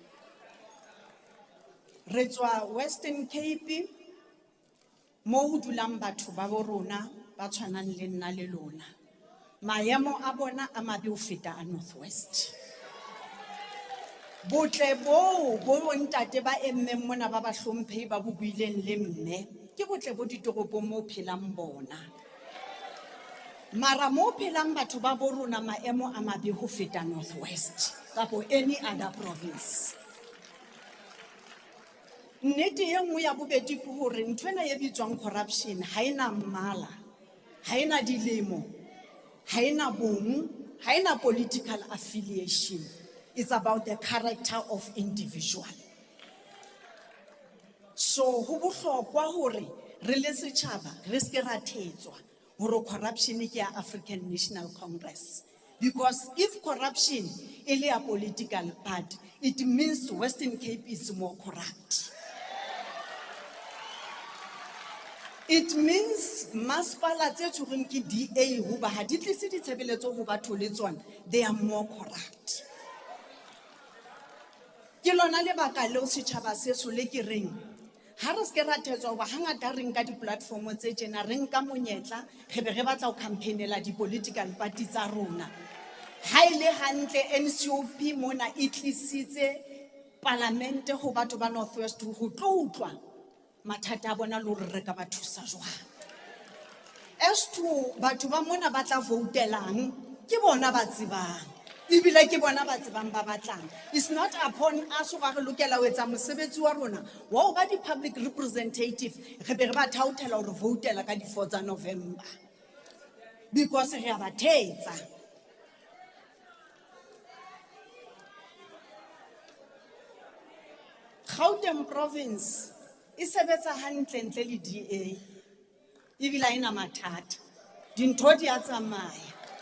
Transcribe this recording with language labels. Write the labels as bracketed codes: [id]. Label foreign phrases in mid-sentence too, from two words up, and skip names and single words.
[st] re tswa Western Cape mo ho dulang batho ba bo rona ba tshwanang le nna le lona maemo a bona a mabe ho feta a Northwest botle bo ntate ba emmeng mona ba bahlomphehi ba buileng le mme ke botle bo ditoropong mo phelang bona mara mo phelang batho ba bo rona maemo a mabe ho feta Northwest kapo [en] any other province [st] nnete e nngwe ya bobedi ke hore nthwena e bitswang corruption ha ena mmala ha ena dilemo ha ena bong ha ena [en] political affiliation. It's about the character of individual. [st] So ho bohlokwa hore re le setjhaba re se ra thetswa hore corruption ke ya African National Congress [en] because if corruption [st] e le [en] a political party it means Western Cape is more corrupt. [st] It means masipala tse tshwerweng ke DA hoba ha di tlise ditshebeletso ho batho le tsona, [en] they are more corrupt. [st] Ke lona lebaka leo setjhaba seso le ke reng ha re se ra thetswa hoba hangata re nka di-platform tse tjena re nka monyetla re be re batla ho campaignela [en] di-political party [st] tsa rona. Ha ile hantle NCOP mona e tlisitse parlamente ho batho ba North West ho tlo utlwa mathata a bona le hore re ka ba thusa jwang. [en] As to [st] batho ba mona ba tla voutelang ke bona ba tsebang ebile ke bona ba tsebang ba batlang. [en] It's not upon us [st] ho re lokela ho etsa mosebetsi wa rona wa ho ba [en] di-public representative [st] re be re ba thaothela hore voutela ka di-4 tsa November because re a ba thetsa. Gauteng province e sebetsa hantle ntle le DA ebile ha ena mathata, dintho di a tsamaya.